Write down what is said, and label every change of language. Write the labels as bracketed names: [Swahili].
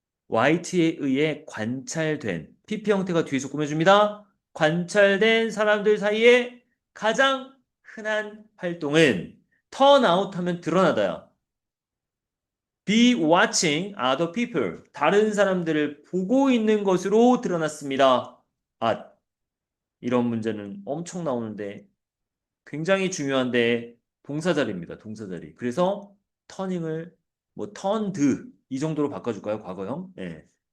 [Korean] white에 의해 관찰된. PP 형태가 뒤에서 꾸며줍니다. 관찰된 사람들 사이에 가장 흔한 활동은 turn out 하면 드러나다야. [English] Be watching other people. [Korean] 다른 사람들을 보고 있는 것으로 드러났습니다. 아, 이런 문제는 엄청 나오는데 굉장히 중요한데 동사자리입니다. 동사자리. 그래서 터닝을 turned 이 정도로 바꿔줄까요? 과거형? 예.